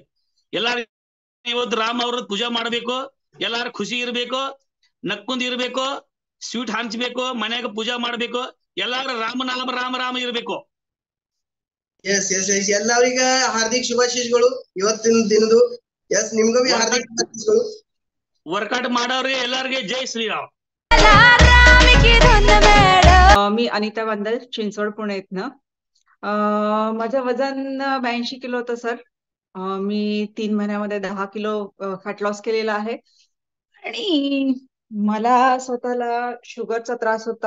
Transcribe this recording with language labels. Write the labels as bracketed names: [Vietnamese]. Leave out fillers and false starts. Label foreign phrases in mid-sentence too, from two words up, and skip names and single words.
[Kannada] ಎಲ್ಲಾರು ಇವತ್ತು ರಾಮ ಅವ್ರ ಪೂಜಾ ಮಾಡ್ಬೇಕು, ಎಲ್ಲಾರು ಖುಷಿ ಇರ್ಬೇಕು, ನಕ್ಕೊಂಡ್ ಇರ್ಬೇಕು, ಸ್ವೀಟ್ ಹಂಚ್ಬೇಕು, ಮನ್ಯಾಗ ಪೂಜಾ ಮಾಡ್ಬೇಕು, ಎಲ್ಲಾರು ರಾಮ ಇರ್ಬೇಕು. ಎಸ್ ಎಲ್ಲರಿಗ ಹಾರ್ದಿಕ ಶುಭಾಶಯಗಳು ಇವತ್ತಿನ ದಿನದು. ಎಸ್ ನಿಮ್ಗೂ ಹಾರ್ದಿಕ ಶುಭಾಶಯಗಳು. ವರ್ಕೌಟ್ ಮಾಡೋರಿಗೆ ಎಲ್ಲರಿಗೆ ಜೈ ಶ್ರೀರಾಮ್. [Marathi] मी अनिता वंदल, चिंचवड, पुणे इथनं. माझं वजन 82 किलो होतं सर. मी 3 महिन्यामध्ये 10 किलो फॅट लॉस केलेला आहे आणि मला स्वतःला शुगरचा त्रास होता.